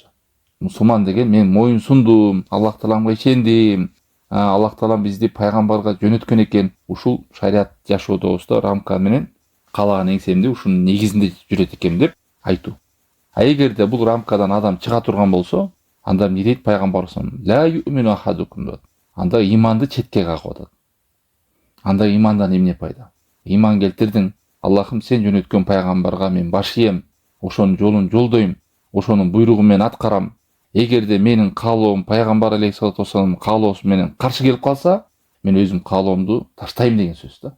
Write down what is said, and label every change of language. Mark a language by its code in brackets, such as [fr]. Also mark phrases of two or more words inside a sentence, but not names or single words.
[ky] Мусулман деген мен моюн сундум, Аллах тааламга ишендим, Аллах таалам бизди пайгамбарга жөнөткөн экен, ушул шарият жашоодобузда рамка менен каалаган эңсемди ушунун негизинде жүрөт экем деп айтуу. Эгерде бул рамкадан адам чыга турган болсо, анда эмне дейт пайгамбар [ar] صلى الله عليه وسلم? لا يؤمن أحدكم дейт. [ky] Анда иманды четке кагып атат. Анда имандан эмне пайда? Иман келтирдиң, Аллахым сен жөнөткөн пайгамбарга мен баш ийем, ошонун жолун жолдойм, ошонун буйругун мен аткарам. Эгерде менин каалоом пайгамбар алейхиссалату вассаламдын каалоосу менен каршы келип калса, мен өзүм каалоомду таштайм деген сөз да.